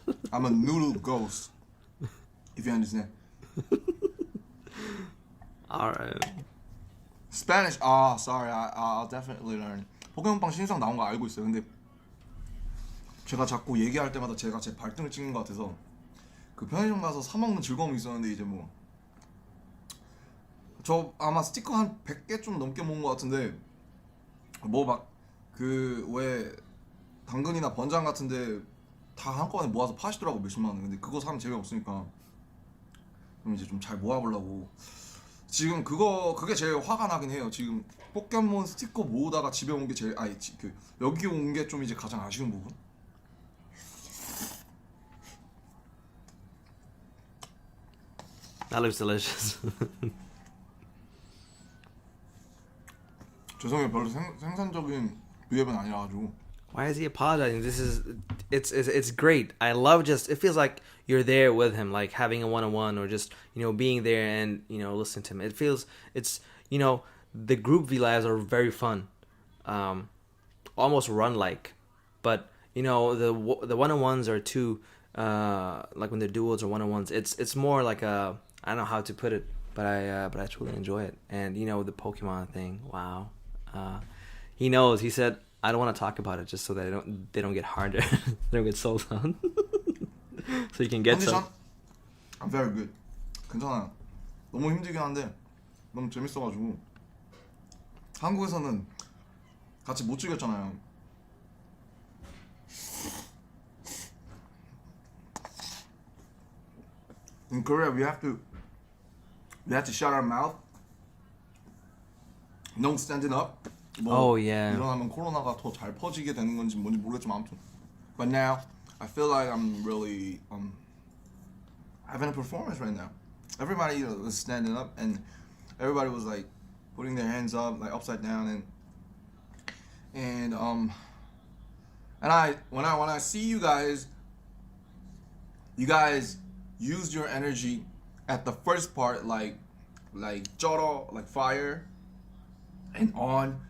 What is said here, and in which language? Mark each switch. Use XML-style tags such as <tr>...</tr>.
<en>I'm a noodle ghost, if you understand. Alright. Spanish, sorry, I'll definitely learn.</en> <ko>포켓몬빵 신상 나온 거 알고 있어요. 근데 제가 자꾸 얘기할 때마다 제가 제 발등을 찍는 것 같아서 그 편의점 가서 사 먹는 즐거움이 있었는데, 이제 뭐 저 아마 스티커 한 100개 좀 넘게 모은 것 같은데, 뭐 막 그 왜 당근이나 번장 같은데 다 한꺼번에 모아서 파시더라고, 몇십만 원. 근데 그거 사면 재미없으니까 그럼 이제 좀 잘 모아보려고 지금 그게 제일 화가 나긴 해요. 지금 포켓몬 스티커 모으다가 집에 온 게 제일 여기 온 게 좀 이제 가장 아쉬운 부분.</ko> <en>That looks delicious.</en> <ko>죄송해요, 별로 생산적인 비앱은 아니라가지고.</ko> <en>Why is he apologizing? It's great. I love it feels like you're there with him, like having a one-on-one or just, being there and, listening to him. The group Vlives are very fun. Almost run-like. But, the one-on-ones are too, like when they're duos or one-on-ones, it's more like I don't know how to put it, but I truly enjoy it. And, the Pokemon thing, wow. He knows, he said, I don't want to talk about it just so that they don't get harder. They don't get sold on. So you can get</en> <ko>컨디션?</ko> <en>some. I'm very good.</en> <ko>괜찮아요. 너무 힘들긴 한데 너무 재밌어가지고 한국에서는 같이 못 즐겼잖아요.</ko> <en>In Korea, we have to shut our mouth. No standing up. Oh, yeah.</en> <ko>일어나면 코로나가 더 잘 퍼지게 되는 건지 뭔지 모르겠지만 아무튼.</ko> <en>But now I feel like I'm really having a performance right now. Everybody was standing up and everybody was like putting their hands up like upside down and when I see you guys used your energy at the first part like joro, like fire and on.</en>